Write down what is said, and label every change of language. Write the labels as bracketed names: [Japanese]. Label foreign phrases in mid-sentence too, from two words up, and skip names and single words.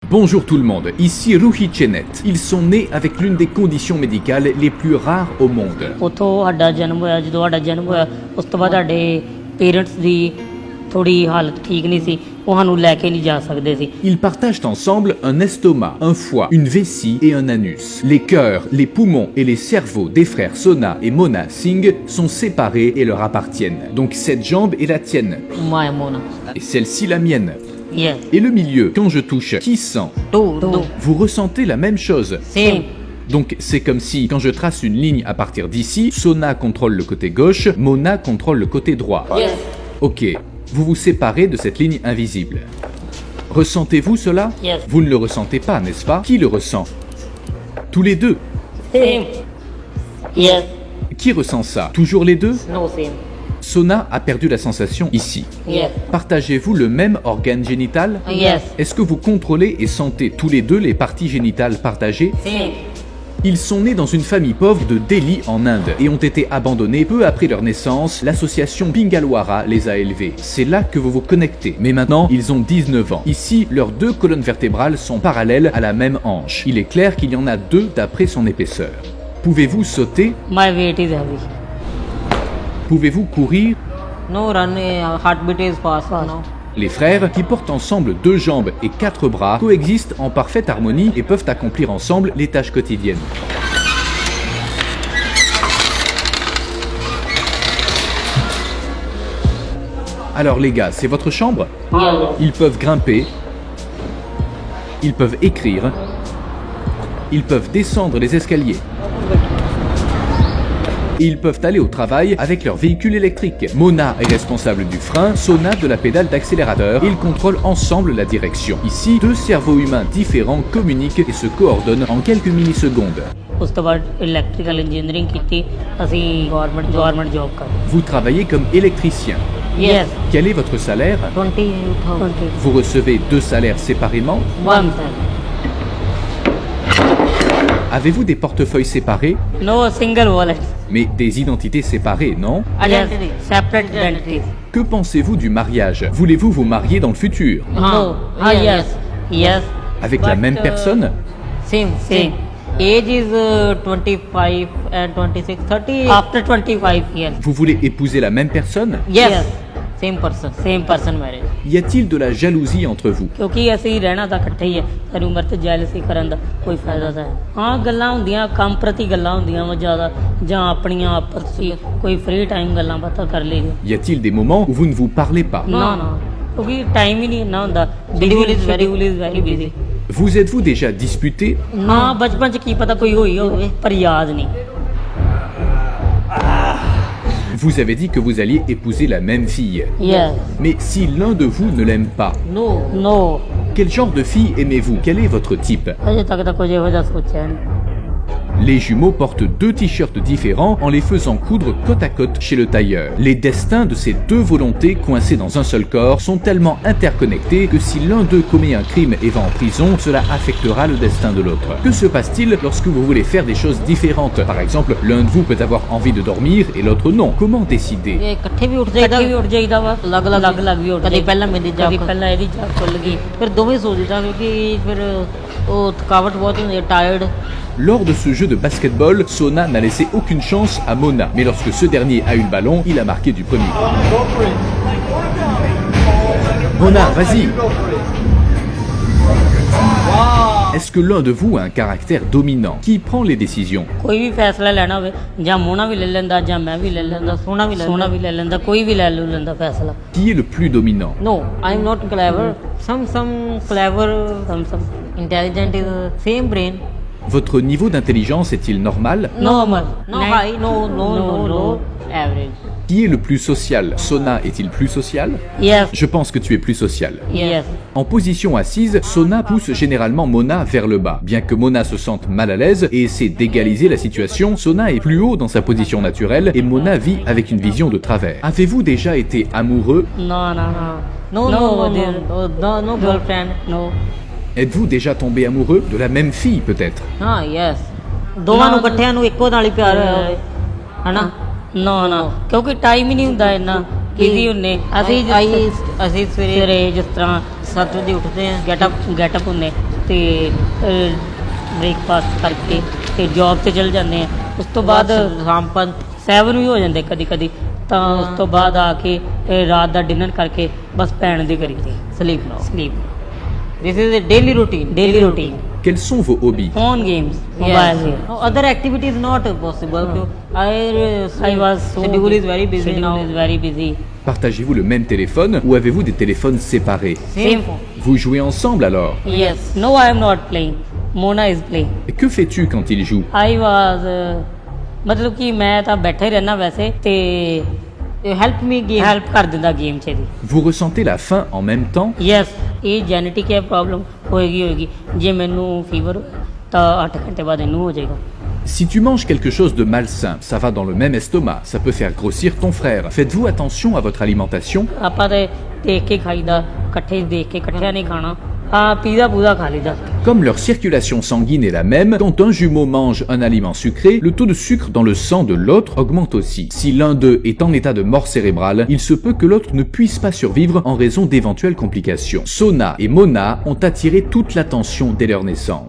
[French] Bonjour tout le monde, ici Ruhi Chenet. Ils sont nés avec l'une des conditions médicales les plus rares au monde. [Punjabi] ਉੱਥੋਂ ਸਾਡਾ ਜਨਮ ਹੋਇਆ। ਜਦੋਂ ਸਾਡਾ ਜਨਮ ਹੋਇਆ ਉਸ ਤੋਂ ਬਾਅਦ ਸਾਡੇ ਪੇਰੈਂਟਸ ਦੀ ਥੋੜੀ ਹਾਲਤ ਠੀਕ ਨਹੀਂ ਸੀ, ਉਹ ਸਾਨੂੰ ਲੈ ਕੇ ਨਹੀਂ ਜਾ ਸਕਦੇ ਸੀ। [French] Ils partagent ensemble un estomac, un foie, une vessie et un anus. Les cœurs, les poumons et les cerveaux des frères Sona et Mona Singh sont séparés et leur appartiennent. Donc cette jambe est la tienne [Punjabi] ਮਾਇਆ ਮੋਨਾ [French] et celle-ci la mienne. [English] ਯੈਸ [French] Et le milieu, quand je touche, qui sent? [English] ਟੂ [French] Vous ressentez la même chose. [English] ਸੇਮ [French] Donc c'est comme si, quand je trace une ligne à partir d'ici, Sona contrôle le côté gauche, Mona contrôle le côté droit. [English] ਯੈਸ [French] Ok, vous vous séparez de cette ligne invisible. Ressentez-vous cela? [English] Yes. [French] Vous ne le ressentez pas, n'est-ce pas? Qui le ressent? Tous les deux. [English] same yes [French] Qui ressent ça? Toujours les deux? [English] no same [French] Sona a perdu la sensation ici. [English] ਯੈਸ [French] Partagez-vous le même organe génital? [English] ਯੈਸ [French] Est-ce que vous contrôlez et sentez tous les deux les parties génitales partagées? [English] ਸੇਮ [French] Ils sont nés dans une famille pauvre de Delhi en Inde et ont été abandonnés peu après leur naissance. L'association Bingalwara les a élevés. C'est là que vous vous connectez. Mais maintenant, ils ont 19 ans. Ici, leurs deux colonnes vertébrales sont parallèles à la même hanche. Il est clair qu'il y en a deux d'après son épaisseur. Pouvez-vous sauter? [English] my weight is heavy [French] Pouvez-vous courir? [English] no run heart beat is fast no [French] Les frères, qui portent ensemble 2 jambes et 4 bras, coexistent en parfaite harmonie et peuvent accomplir ensemble les tâches quotidiennes. Alors les gars, c'est votre chambre? Ils peuvent grimper, ils peuvent écrire, ils peuvent descendre les escaliers. Et ils peuvent aller au travail avec leur véhicule électrique. Mona est responsable du frein, Sona de la pédale d'accélérateur. Ils contrôlent ensemble la direction. Ici, 2 cerveaux humains différents communiquent et se coordonnent en quelques millisecondes. [Punjabi] ਉਸ ਤੋਂ ਬਾਅਦ [English] electrical engineering [Punjabi] ਕੀਤੀ ਅਸੀਂ [English] government job [Punjabi] ਕਰ [French] Vous travaillez comme électricien. [English] ਯੈਸ [French] Quel est votre salaire? 20,000 Vous recevez 2 salaires séparément? [English] one [French] Avez-vous des portefeuilles séparés? [English] no single wallet [French] Mais des identités séparées, non? [English] identity separate identities [French] Que pensez-vous du mariage? Voulez-vous vous marier dans le futur? [English] no yes yes [French] Avec la même personne? [English] same age is 25 and 26 30 after 25 years [French] Vous voulez épouser la même personne? [English] yes same person marriage [French] Y a-t-il de la jalousie entre vous? [Punjabi] ਕਿਉਂਕਿ ਅਸੀਂ ਰਹਿਣਾ ਤਾਂ ਇਕੱਠੇ ਹੀ ਹੈ, ਸਾਰੀ ਉਮਰ ਤੇ ਜੈਲਸੀ ਕਰਨ ਦਾ ਕੋਈ ਫਾਇਦਾ ਤਾਂ ਹੈ। ਹਾਂ ਗੱਲਾਂ ਹੁੰਦੀਆਂ ਕੰਮ ਪ੍ਰਤੀ ਗੱਲਾਂ ਹੁੰਦੀਆਂ ਵਾ ਜ਼ਿਆਦਾ, ਜਾਂ ਆਪਣੀਆਂ ਆਪਸ 'ਚ ਕੋਈ [English] free time [Punjabi] ਗੱਲਾਂ ਬਾਤਾਂ ਕਰ ਲਈਆਂ। [French] Y a-t-il des moments où vous ne vous parlez pas? [Punjabi] ਨਾ ਕਿਉਂਕਿ ਟਾਈਮ ਹੀ ਨਹੀਂ ਇੰਨਾ ਹੁੰਦਾ, [English] schedule is very busy. [French] Vous êtes-vous déjà disputé? [Punjabi] ਨਾ ਬਚਪਨ 'ਚ ਕੀ ਪਤਾ ਕੋਈ ਹੋਈ ਹੋਵੇ ਪਰ ਯਾਦ ਨਹੀਂ। [French] Vous avez dit que vous alliez épouser la même fille. [English] Yes. [French] Mais si l'un de vous ne l'aime pas, [English] No. [French] quel genre de fille aimez-vous? Quel est votre type? [Punjabi] ਅਜੇ ਤੱਕ ਤਾਂ ਕੁਝ ਇਹੋ ਜਿਹਾ ਸੋਚਿਆ ਨਹੀਂ। [French] Les jumeaux portent 2 t-shirts différents en les faisant coudre côte à côte chez le tailleur. Les destins de ces 2 volontés coincées dans un seul corps sont tellement interconnectés que si l'un d'eux commet un crime et va en prison, cela affectera le destin de l'autre. Que se passe-t-il lorsque vous voulez faire des choses différentes? Par exemple, l'un de vous peut avoir envie de dormir et l'autre non. Comment décider? [Punjabi] ਇਹ ਇਕੱਠੇ ਵੀ ਉੱਠ ਜਾਈਦਾ ਵਾ, ਅਲੱਗ ਵੀ ਉੱਠ ਕਦੇ ਪਹਿਲਾਂ ਮੇਰੀ ਜਾਗ ਪਹਿਲਾਂ ਇਹਦੀ ਜਾਗ ਖੁੱਲ ਗਈ, ਫਿਰ ਦੋਵੇਂ ਸੋ ਜਾਈਦਾ ਕਿਉਂਕਿ ਫਿਰ ਉਹ ਥਕਾਵਟ ਬਹੁਤ ਹੁੰਦੀ ਹੈ, ਟਾਇਰਡ। [French] Lors de ce jeu de basketball, Sona n'a laissé aucune chance à Mona. Mais lorsque ce dernier a eu le ballon, il a marqué du premier. Mona, vas-y! Est-ce que l'un de vous a un caractère dominant? Qui prend les décisions? [Punjabi] ਕੋਈ ਵੀ ਫੈਸਲਾ ਲੈਣਾ ਹੋਵੇ ਜਾਂ ਮੋਨਾ ਵੀ ਲੈ ਲੈਂਦਾ ਜਾਂ ਮੈਂ ਵੀ ਲੈ ਲੈਂਦਾ, ਸੋਨਾ ਵੀ ਲੈ ਲੈਂਦਾ, ਕੋਈ ਵੀ ਲੈ ਲੈਂਦਾ ਫੈਸਲਾ। [French] Qui est le plus dominant? [English] No, I am not clever. Some clever, some intelligent is same brain. [French] Votre niveau d'intelligence est-il normal? [English] Normal. No high, no low, average. [French] Qui est le plus social? Sona est-il plus social? [English] Yes. [French] Je pense que tu es plus social. [English] Yes. [French] En position assise, Sona pousse généralement Mona vers le bas. Bien que Mona se sente mal à l'aise et essaie d'égaliser la situation, Sona est plus haut dans sa position naturelle et Mona vit avec une vision de travers. Avez-vous déjà été amoureux? [English] No girlfriend, no. [French] Êtes-vous déjà tombé amoureux de la même fille peut-être? [Punjabi] ਹਾਂ ਯੈਸ ਦੋਵਾਂ ਨੂੰ ਇਕੱਠਿਆਂ ਨੂੰ ਇੱਕੋ ਨਾਲ ਹੀ ਪਿਆਰ ਹੋਇਆ ਹੋਵੇ ਹਨਾ। ਨਾ ਕਿਉਂਕਿ ਟਾਈਮ ਹੀ ਨਹੀਂ ਹੁੰਦਾ ਇੰਨਾ, ਬਿਜ਼ੀ ਹੁੰਨੇ ਅਸੀਂ ਸਵੇਰੇ ਜਿਸ ਤਰ੍ਹਾਂ 7 ਵਜੇ ਉੱਠਦੇ ਆ, ਗੈਟਅਪ ਹੁੰਨੇ ਤੇ ਬ੍ਰੇਕਫਾਸਟ ਕਰਕੇ ਤੇ ਜੌਬ ਤੇ ਚਲ ਜਾਂਦੇ ਆ। ਉਸ ਤੋਂ ਬਾਅਦ ਸ਼ਾਮ 7 ਵੀ ਹੋ ਜਾਂਦੇ ਕਦੀ ਕਦੀ, ਤਾਂ ਉਸ ਤੋਂ ਬਾਅਦ ਆ ਕੇ ਰਾਤ ਦਾ ਡਿਨਰ ਕਰਕੇ ਬਸ ਪੈਣ ਦੀ ਕਰੀ ਦੀ ਸਲੀਪ। [English] This is a daily routine. [French] Quels sont vos hobbies? [English] Phone games, mobile Yes. games. No, other activities not possible. I was so schedule is very busy schedule now. is very busy. [French] Partagez-vous le même téléphone ou avez-vous des téléphones séparés? [English] Same phone. [French] Vous jouez ensemble alors? [English] Yes. No, I am not playing. Mona is playing. [French] Et que fais-tu quand il joue? [English] I was [Punjabi] ਮਤਲਬ ਕਿ ਮੈਂ ਤਾਂ ਬੈਠਾ ਹੀ ਰਹਿਣਾ ਵੈਸੇ ਤੇ [English] Help me game. [Punjabi] ਹੈਲਪ ਕਰ ਦਿੰਦਾ ਗੇਮ 'ਚ ਦੀ। [French] Vous ressentez la faim en même temps? [Punjabi] ਯੈਸ, ਇਹ ਜੈਨੇਟਿਕ ਹੈ ਪ੍ਰੋਬਲਮ ਹੋਏਗੀ। ਜੇ ਮੈਨੂੰ ਫੀਵਰ ਤਾਂ 8 ਘੰਟੇ ਬਾਅਦ ਇਹਨੂੰ ਹੋ ਜਾਏਗਾ। [French] Si tu manges quelque chose de malsain, ça va dans le même estomac, ça peut faire grossir ton frère. Faites-vous attention à votre alimentation? [Punjabi] ਆਪਾਂ ਤੇ ਦੇਖ ਕੇ ਖਾਈਦਾ, ਇਕੱਠੇ ਦੇਖ ਕੇ ਇਕੱਠਿਆਂ ਨਹੀਂ ਖਾਣਾ। ਹਾਂ, ਪੀਜ਼ਾ ਪੂਜ਼ਾ ਖਾ ਲਈਦਾ। [French] Comme leur circulation sanguine est la même, quand un jumeau mange un aliment sucré, le taux de sucre dans le sang de l'autre augmente aussi. Si l'un d'eux est en état de mort cérébrale, il se peut que l'autre ne puisse pas survivre en raison d'éventuelles complications. Sona et Mona ont attiré toute l'attention dès leur naissance.